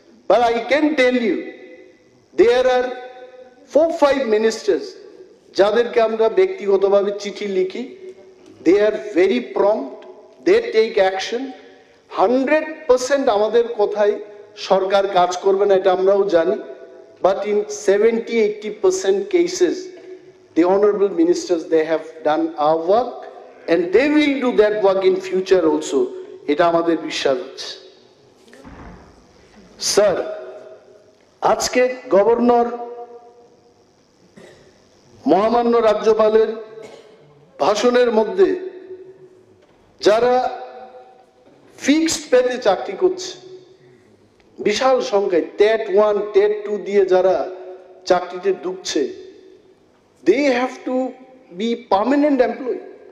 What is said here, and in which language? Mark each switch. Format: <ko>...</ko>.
<en>but I can tell you, there are 4-5 ministers</en> <bn>যাদেরকে আমরা ব্যক্তিগতভাবে চিঠি লিখি,</bn> <en>They are very prompt, they take action.</en> <bn>100% আমাদের কথায় সরকার কাজ করবে না, এটা আমরাও জানি,</bn> <en>but in 70-80% cases, the honorable ministers, they have done our work and they will do that work in future also.</en> <bn>এটা আমাদের বিশ্বাস আছে। স্যার, আজকে গভর্নর মহামান্য রাজ্যপালের ভাষণের মধ্যে যারা ফিক্সড পেতে চাকরি করছে বিশাল সংখ্যায়, টেট 1 টেট 2 দিয়ে যারা চাকরিতে ঢুকছে,</bn> <en>they have to be permanent employee.</en>